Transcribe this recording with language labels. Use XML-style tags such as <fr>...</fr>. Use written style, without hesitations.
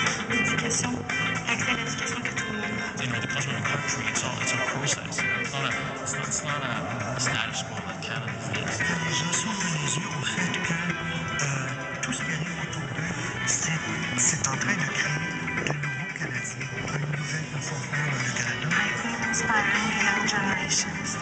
<fr>L'éducation, accès à l'éducation pour tout le monde.</fr> <en>You know, because we're a country, it's a process. It's not a status quo like Canada is.</en> <fr>Les gens s'ouvrent les yeux au fait que tout ce qui arrive autour d'eux, c'est en train de créer de nouveaux Canadiens, une nouvelle façon de faire dans le Canada.</fr> <en>I feel inspiring to young generations.</en>